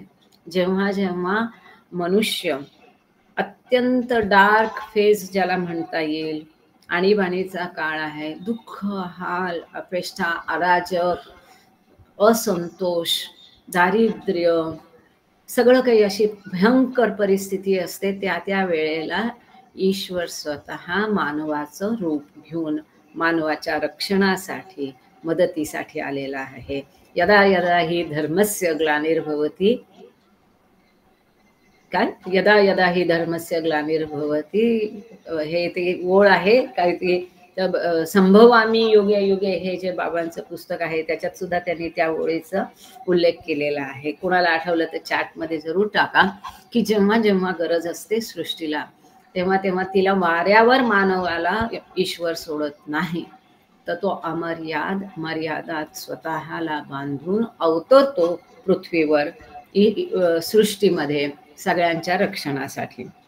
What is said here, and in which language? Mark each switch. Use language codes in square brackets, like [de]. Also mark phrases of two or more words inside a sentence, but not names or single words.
[mr] जेव्हा जेव्हा मनुष्य अत्यंत [en] dark phase [mr] ज्याला म्हणता येईल, आणीबाणीचा काळ आहे, दुःख, हाल, अपेष्टा, अराजक, असंतोष, दारिद्र्य, सगळं काही अशी भयंकर परिस्थिती असते. त्या त्या वेळेला ईश्वर स्वतः मानवाचं रूप घेऊन मानवाच्या रक्षणासाठी, मदतीसाठी आलेला आहे. [sa] यदा यदा ही धर्मस्य ग्लानिर्भवती, काय यदा यदा ही धर्मस्य ग्लानिर्भवती, [mr] हे ते ओळ आहे काय ते, [sa] संभवामी युगे युगे, [mr] हे जे बाबांचं पुस्तक आहे त्याच्यात सुद्धा त्यांनी त्या ओळीचा उल्लेख केलेला आहे. कोणाला आठवलं तर चॅटमध्ये जरूर टाका की जेव्हा जेव्हा गरज असते सृष्टीला, तेव्हा तेव्हा तिला वाऱ्यावर मानवाला ईश्वर सोडत नाही, तर तो मर्यादात स्वतःला बांधून अवतरतो पृथ्वीवर सृष्टीमध्ये सगळ्यांच्या रक्षणासाठी.